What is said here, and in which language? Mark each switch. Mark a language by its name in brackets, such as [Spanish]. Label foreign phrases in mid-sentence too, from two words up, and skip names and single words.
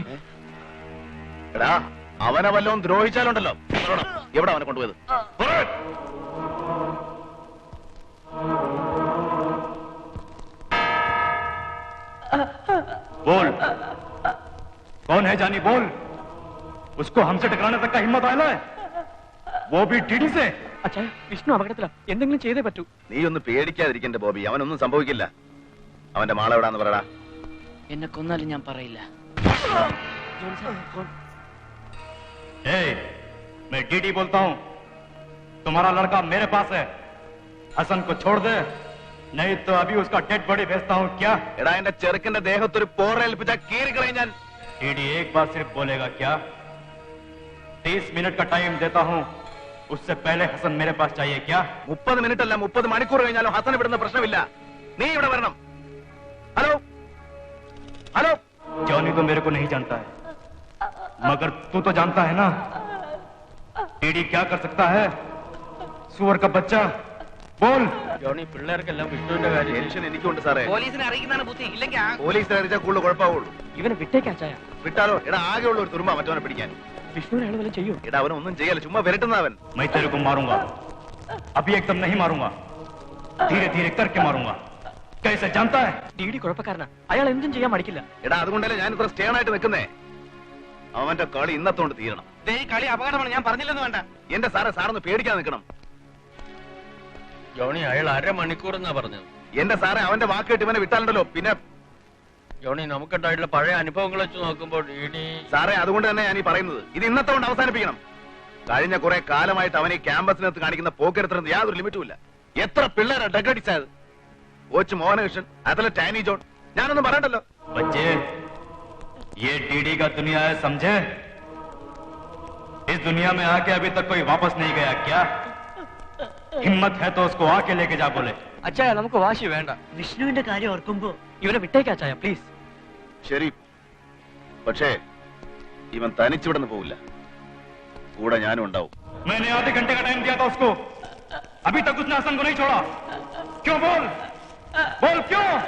[Malayalam] എടാ അവനെ വല്ലതും ദ്രോഹിച്ചാലുണ്ടല്ലോ. എവിടെ അവനെ കൊണ്ടുപോയത്? [Hindi] बोल कौन है जानी बोल. उसको हमसे टकराने तक का हिम्मत आया है, वो भी टीडी से. [Malayalam] അച്ഛാ വിഷ്ണു അപകടത്തിലാ, എന്തെങ്കിലും ചെയ്തേ പറ്റൂ. നീ ഒന്ന് പേടിക്കാതിരിക്കണ്ട ബോബി, അവനൊന്നും സംഭവിക്കില്ല. അവന്റെ മാളെവിടാന്ന് പറയടാ. എന്നെ കൊന്നാലും ഞാൻ പറയില്ല. [Hindi] मैं डीडी बोलता हूँ. तुम्हारा लड़का मेरे पास है. हसन को छोड़ दे, नहीं तो अभी उसका [English] dead body [Hindi] भेजता हूँ. क्या [Malayalam] എടാ എന്റെ ചെറുക്കന്റെ ദേഹത്തൊരു പോറേൽപ്പിച്ച കീറിക്കളയും ഞാൻ. [Hindi] डीडी एक बार सिर्फ बोलेगा क्या? 30 मिनट का टाइम देता हूँ, उससे पहले हसन मेरे पास चाहिए. क्या [Malayalam] 30 മിനിറ്റ് അല്ല 30 മണിക്കൂർ കഴിഞ്ഞാലും ഹസൻ വിടുന്ന പ്രശ്നമില്ല. നീ ഇവിടെ വരണം. ഹലോ हेलो. [Hindi] जॉनी तो मेरे को नहीं जानता है, मगर तू तो जानता है ना. डीडी क्या कर सकता है? सुअर का बच्चा. बोल. [Malayalam] ജോണി പിള്ളേർക്കെല്ലാം വിഷ്ണുവിന്റെ കാര്യം ടെൻഷൻ എനിക്കുണ്ട് സാറേ. പോലീസിനെ അറിയിക്കുന്നതാണ് ബുദ്ധി, ഇല്ലെങ്കിൽ പോലീസിനെ അറിയിച്ചാൽ കൂടുതൽ കുഴപ്പമാവുള്ളൂ. ഇവനെ വിട്ടേക്ക് അച്ചായ. വിട്ടാലോ? എടാ ആകെയുള്ള ഒരു തുരുമ്പ മറ്റവനെ പിടിക്കാൻ. വിഷ്ണുവിനെ അയാൾ വല്ലതും ചെയ്യൂ. എടാ അവനൊന്നും ചെയ്യല, ചുമ്മാ വിരട്ടുന്നവൻ. [Hindi] मैं तेरे को मारूंगा, अभी एकदम नहीं मारूंगा, धीरे धीरे करके मारूंगा. कैसे जानता है? [Malayalam] ഡീഡി കുഴപ്പക്കാരനാ, അയാൾ എന്തും ചെയ്യാൻ മടിക്കില്ല. എടാ അതുകൊണ്ടല്ലേ ഞാൻ ഇത്ര സ്റ്റേൺ ആയിട്ട് നിൽക്കുന്നേ. അവന്റെ കളി ഇന്നത്തോണ്ട് തീരണം. ഈ കളി അപകടമാണ്, ഞാൻ പറഞ്ഞില്ലെന്ന് വേണ്ട. എന്റെ സാറേ, സാറൊന്ന് പേടിക്കാൻ നിൽക്കണം. ജോണി അയാൾ അരമണിക്കൂർ എന്നാ പറഞ്ഞത്. എന്റെ സാറേ, അവന്റെ വാക്ക് കേട്ട് ഇവനെ വിട്ടാലുണ്ടല്ലോ പിന്നെ. ജോണി നമുക്കുണ്ടായിട്ടുള്ള പഴയ അനുഭവങ്ങൾ വെച്ച് നോക്കുമ്പോൾ ഇനി സാറേ അതുകൊണ്ട് തന്നെ ഞാൻ ഈ പറയുന്നത്, ഇത് ഇന്നത്തെ കൊണ്ട് അവസാനിപ്പിക്കണം. കഴിഞ്ഞ കുറെ കാലമായിട്ട് അവൻ ഈ ക്യാമ്പസിനകത്ത് കാണിക്കുന്ന പോക്കെടുത്തിരുന്നത് യാതൊരു ലിമിറ്റും ഇല്ല. എത്ര പിള്ളേരാ ഡഗടിച്ചായത്. കോച്ച് മോഹനകൃഷ്ണൻ, അത്ലറ്റ് ആനി ജോൺ, ഞാനൊന്നും പറയണ്ടല്ലോ. [Hindi] बच्चे, ये डीडी का दुनिया है, समझे? इस दुनिया में आके अभी तक कोई वापस नहीं गया. क्या हिम्मत है तो उसको आके लेके जा. बोले [Malayalam] അച്ചായ നമുക്ക് വാശി വേണ്ട. വിഷ്ണുവിന്റെ കാര്യം ഓർക്കുമ്പോ ഇവനെ വിട്ടേക്ക് അച്ചായ പ്ലീസ്. ശരി, പക്ഷേ ഇവൻ തനിച്ചിവിടെ നിന്ന് പോവില്ല, കൂടെ ഞാനും ഉണ്ടാവും. [Hindi] मैंने आधे घंटे का टाइम दिया था उसको, अभी तक उसने हसन को नहीं छोड़ा. क्यों? बोल बोल क्यों?